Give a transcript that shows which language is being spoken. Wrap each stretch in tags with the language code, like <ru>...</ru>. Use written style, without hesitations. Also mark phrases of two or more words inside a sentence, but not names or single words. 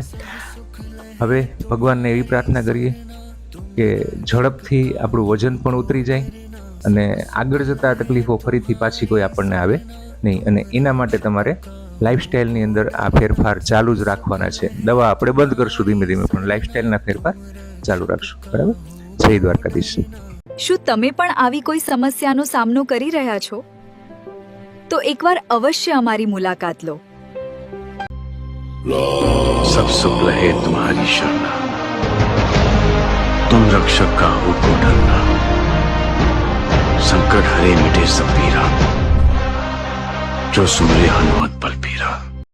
<gu>હવે ભગવાનને એવી પ્રાર્થના કરીએ કે ઝડપથી આપણું વજન પણ ઉતરી જાય અને આગળ જતા તકલીફો ફરીથી પાછી કોઈ આપણને આવે નહીં, અને એના માટે તમારે લાઈફસ્ટાઈલની અંદર આ ફેરફાર ચાલુ જ રાખવાના છે. દવા આપણે બંધ કરશું ધીમે ધીમે, પણ લાઈફસ્ટાઈલના ફેરફાર ચાલુ રાખશું, બરાબર. જય દ્વારકાધીશ. શું તમે પણ આવી કોઈ સમસ્યાનો સામનો કરી રહ્યા છો? તો એકવાર અવશ્ય અમારી મુલાકાત લો.</gu> <awa>सब सुख रहे तुम्हारी शरण, तुम रक्षक का हो को डरना, संकट हरे मिटे सब पीरा, जो सुमरे हनुमत बल पीरा.</awa>